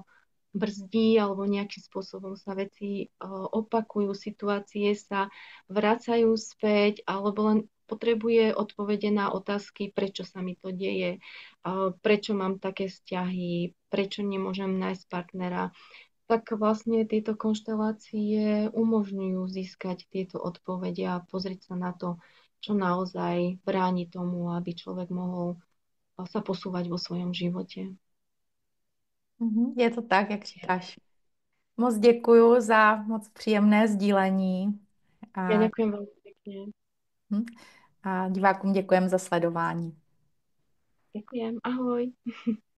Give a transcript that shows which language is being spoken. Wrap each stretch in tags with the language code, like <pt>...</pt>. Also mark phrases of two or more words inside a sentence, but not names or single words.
<sk>brzdí alebo nejakým spôsobom sa veci opakujú, situácie sa vracajú späť alebo len potrebuje odpovede na otázky, prečo sa mi to deje, prečo mám také vzťahy, prečo nemôžem nájsť partnera, tak vlastne tieto konštelácie umožňujú získať tieto odpovede a pozrieť sa na to, čo naozaj bráni tomu, aby človek mohol sa posúvať vo svojom živote.</sk> <cs>Je to tak, jak říkáš. Moc děkuju za moc příjemné sdílení</cs> <sk>Ja a, ďakujem veľmi pekne.</sk> <cs>hm, a divákům děkujem za sledování.</cs> <sk>Ďakujem. Ahoj.</sk>